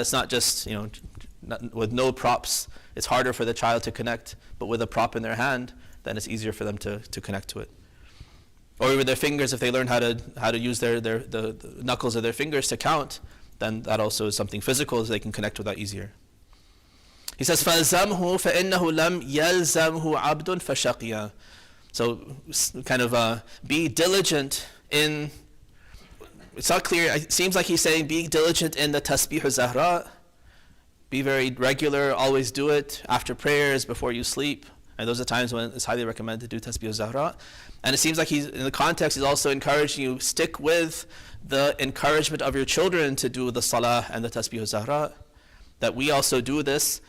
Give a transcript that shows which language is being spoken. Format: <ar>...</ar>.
<en>It's not just with no props. It's harder for the child to connect, but with a prop in their hand, then it's easier for them to connect to it. Or with their fingers, if they learn how to use the knuckles of their fingers to count, then that also is something physical, so they can connect with that easier. He says,</en> <ar>فَالْزَمْهُ فَإِنَّهُ لَمْ يَلْزَمْهُ عَبْدٌ فَشَقِيًا.</ar> <en>So kind of be diligent in, it's not clear, it seems like he's saying be diligent in the tasbih al-zahra, be very regular, always do it after prayers, before you sleep. And those are times when it's highly recommended to do tasbih al-zahra. And it seems like in the context, he's also encouraging you, stick with the encouragement of your children to do the salah and the tasbih al-zahra, that we also do this.</en>